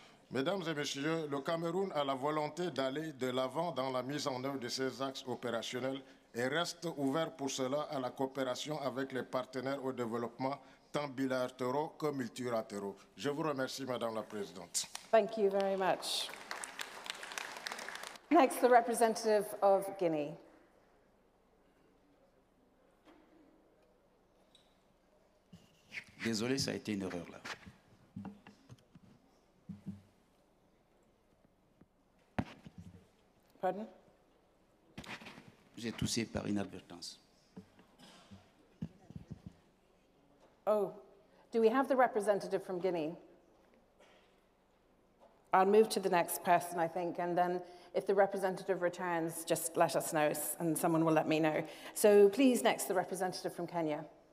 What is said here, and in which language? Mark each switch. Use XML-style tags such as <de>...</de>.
<fr>Mesdames et messieurs, le Cameroun a la volonté d'aller de l'avant dans la mise en œuvre de ces axes opérationnels et reste ouvert pour cela à la coopération avec les partenaires au développement, tant bilatéraux que multilatéraux. Je vous remercie, Madame la Présidente.</fr> <en>Thank you very much. Next, the representative of Guinea.</en> <fr>Désolé, ça a été une erreur là. Pardon? J'ai toussé par inadvertance.</fr> <en>Oh, do we have the representative from Guinea? I'll move to the next person, I think, and then if the representative returns, just let us know, and someone will let me know. So please, next, the representative from Kenya.</en>